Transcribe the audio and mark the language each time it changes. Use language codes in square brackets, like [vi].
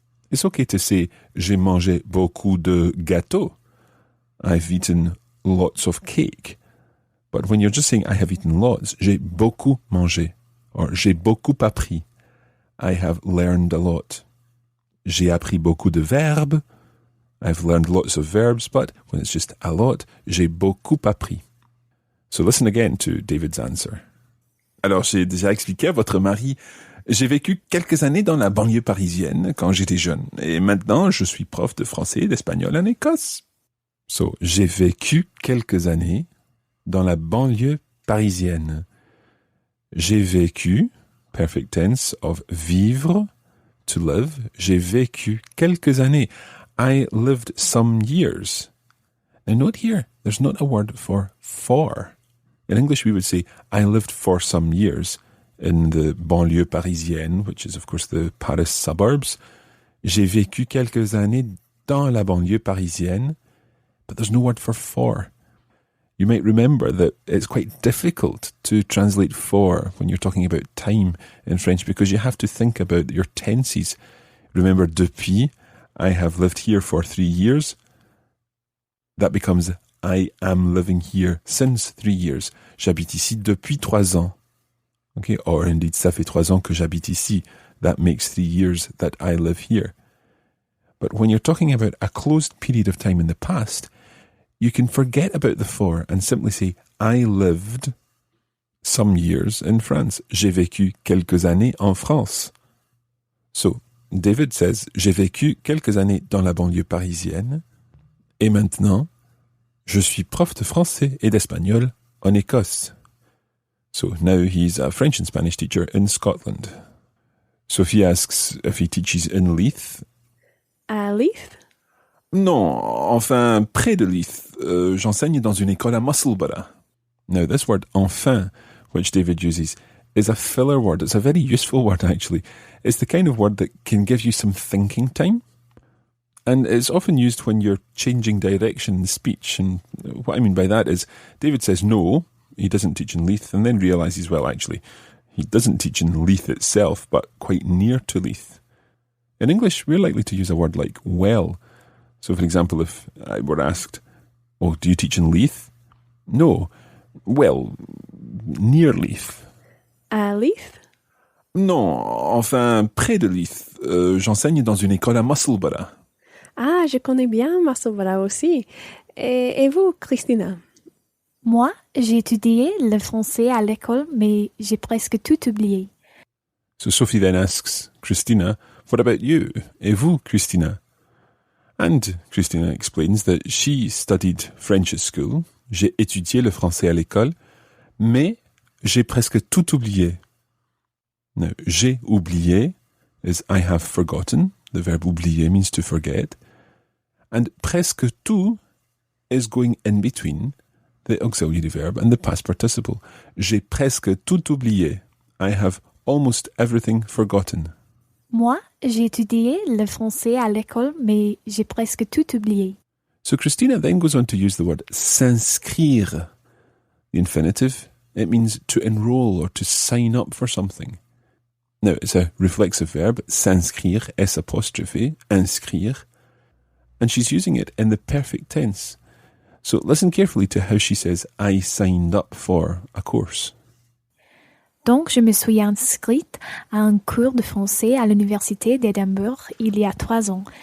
[en] It's okay to say [fr] j'ai mangé beaucoup de gâteaux. [en] I've eaten lots of cake. But when you're just saying I have eaten lots, [fr] j'ai beaucoup mangé. [en] Or [fr] j'ai beaucoup appris. [en] I have learned a lot. [fr] J'ai appris beaucoup de verbes. [en] I've learned lots of verbs, but when it's just a lot, [fr] j'ai beaucoup appris. [en] So listen again to David's answer. [fr] Alors, j'ai déjà expliqué à votre mari, J'ai vécu quelques années dans la banlieue parisienne quand j'étais jeune. Et maintenant, je suis prof de français et d'espagnol en Écosse. So, j'ai vécu quelques années dans la banlieue parisienne. [en] J'ai vécu, perfect tense of vivre, to live. [fr] J'ai vécu quelques années. [en] I lived some years. And note here, there's not a word for. In English, we would say, I lived for some years in the banlieue parisienne, which is, of course, the Paris suburbs. [fr] J'ai vécu quelques années dans la banlieue parisienne, [en] but there's no word for. You might remember that it's quite difficult to translate for when you're talking about time in French because you have to think about your tenses. Remember, depuis, I have lived here for 3 years. That becomes I am living here since 3 years. [fr] J'habite ici depuis 3 ans. [en] Okay, or indeed, [fr] ça fait 3 ans que j'habite ici. [en] That makes 3 years that I live here. But when you're talking about a closed period of time in the past, you can forget about the for and simply say, I lived some years in France. [fr] J'ai vécu quelques années en France. [en] So, David says, [fr] j'ai vécu quelques années dans la banlieue parisienne. Et maintenant, je suis prof de français et d'espagnol en Écosse. [en] So now he's a French and Spanish teacher in Scotland. Sophie asks if he teaches in Leith. [fr] À Leith? Non, enfin, près de Leith. J'enseigne dans une école à Musselburgh. [en] Now, this word enfin, which David uses, is a filler word. It's a very useful word, actually. It's the kind of word that can give you some thinking time. And it's often used when you're changing direction in speech. And what I mean by that is, David says no, he doesn't teach in Leith, and then realises, well, actually, he doesn't teach in Leith itself, but quite near to Leith. In English, we're likely to use a word like well. So, for example, if I were asked, oh, do you teach in Leith? No. Well, near Leith. [fr] À Leith? Non, enfin, près de Leith. J'enseigne dans une école à Musselburgh. Ah, je connais bien Musselburgh aussi. Et vous, Christina? Moi, j'ai étudié le français à l'école, mais j'ai presque tout oublié. [en] So Sophie then asks Christina, what about you? [fr] Et vous, Christina? [en] And Christina explains that she studied French at school. [fr] J'ai étudié le français à l'école, mais j'ai presque tout oublié. [en] Now, j'ai oublié is I have forgotten. The verb oublier means to forget. And presque tout is going in between the auxiliary verb and the past participle. [fr] J'ai presque tout oublié. [en] I have almost everything forgotten. [fr] Moi, j'ai étudié le français à l'école, mais j'ai presque tout oublié. [en] So Christina then goes on to use the word s'inscrire. The infinitive, it means to enroll or to sign up for something. Now, it's a reflexive verb, s'inscrire, S apostrophe, inscrire. And she's using it in the perfect tense. So listen carefully to how she says, I signed up for a course. [fr] Donc, je me suis inscrite à un cours de français à l'université d'Édimbourg il y a 3 ans.